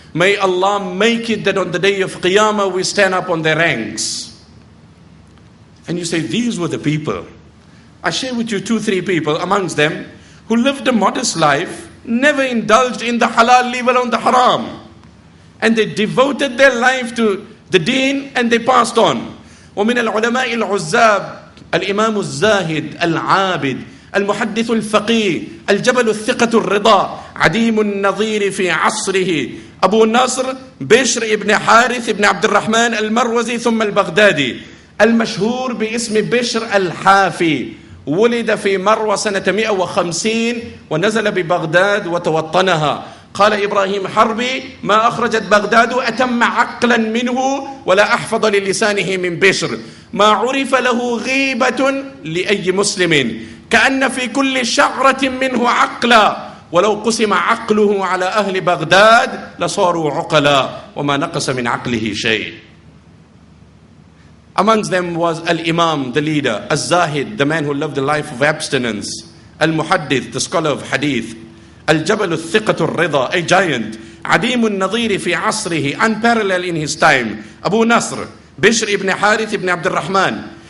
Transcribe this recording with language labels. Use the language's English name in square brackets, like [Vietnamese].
[English] May Allah make it that on the day of Qiyamah, we stand up on their ranks. And you say, these were the people. I share with you 2-3 people amongst them who lived a modest life, never indulged in the halal, leave alone the haram. And they devoted their life to the deen, and they passed on. [Arabic] ومن العلماء العزاب الإمام الزاهد العابد المحدث الفقيه الجبل الثقة الرضا عديم النظير في عصره أبو نصر بشر ابن حارث ابن عبد الرحمن المروزي ثم البغدادي المشهور باسم بشر الحافي. ولد في مروة سنة 150 ونزل ببغداد وتوطنها. قال إبراهيم حربي: ما أخرجت بغداد أتم عقلا منه ولا أحفظ للسانه من بشر. ما عرف له غيبة لأي مسلم كأن في كل شعرة منه عقلا ولو قسم عقله على أهل بغداد لصاروا عقلا وما نقص من عقله شيء. [English] Amongst them was Al-Imam, the leader, Al-Zahid, the man who lived a life of abstinence, Al-Muhaddith, the scholar of hadith, Al-Jabal al-Thiqatu al-Rida, a giant, [Arabic] Adim al-Nadhiri fi asrihi, [English] unparalleled in his time, Abu Nasr, Bishr ibn Harith ibn Abd al-Rahman.